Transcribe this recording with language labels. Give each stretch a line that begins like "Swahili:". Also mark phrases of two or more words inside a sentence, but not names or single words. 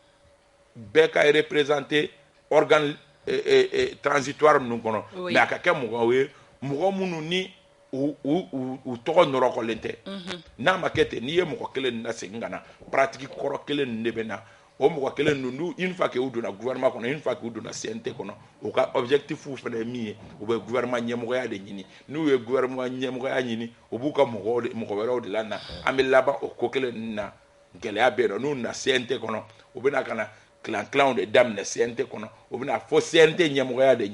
Bambara: bɛɛ ka
French: représenter organe transitoire
Bambara: ninnu kɔnɔ mais a ka kɛ mɔgɔw ye mɔgɔ minnu ni u tɔgɔ nɔrɔkɔlen tɛ n'a ma kɛ ten n'i ye mɔgɔ kelen na segin ka na pratique kɔrɔ kelen ninnu de bɛ na o mɔgɔ kelen ninnu
French: une fois que
Bambara: u donna gouvernement kɔnɔ
French: une fois que
Bambara: u donna CNT kɔnɔ u ka objectif fana ye min ye u bɛ gouvernement ɲɛmɔgɔya de ɲini n'u ye gouvernement ɲɛmɔgɔya ɲini u b'u ka mɔgɔ wɛrɛw de la na an bɛ laban o ko kelen ninnu na gɛlɛya bɛ yen nɔ n'u na CNT kɔnɔ u bɛ na ka na kilan de daminɛ CNT kɔnɔ u bɛ na fɔ CNT ɲɛmɔgɔya de